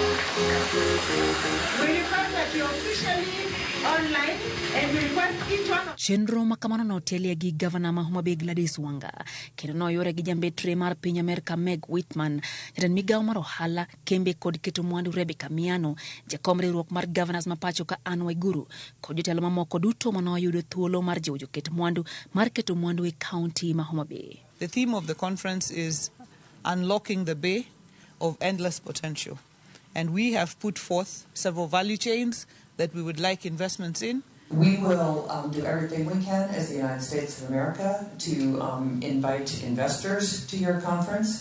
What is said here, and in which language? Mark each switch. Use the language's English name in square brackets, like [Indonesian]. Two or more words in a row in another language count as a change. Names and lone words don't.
[Luo (Kenya and Tanzania)] Chenro makamano notelie gi gavana ma Homa Bay Gladys Wanga, kendo noyore gi jambetre mar piny Amerika Meg Whitman, jatend migawo mar ohala, kembe kod keto mwandu Rebecca Miano, jakom riwruok mar governors ma pachoka Ann Waiguru, kod jotelo mamoko duto manoyudo thuolo mar jiwo joket mwandu mar keto mwandu e kaunti ma Homa Bay. [English] The theme of the conference is unlocking the bay of endless potential. And we have put forth several value chains that we would like investments in. We will do everything we can as the United States of America to invite investors to your conference.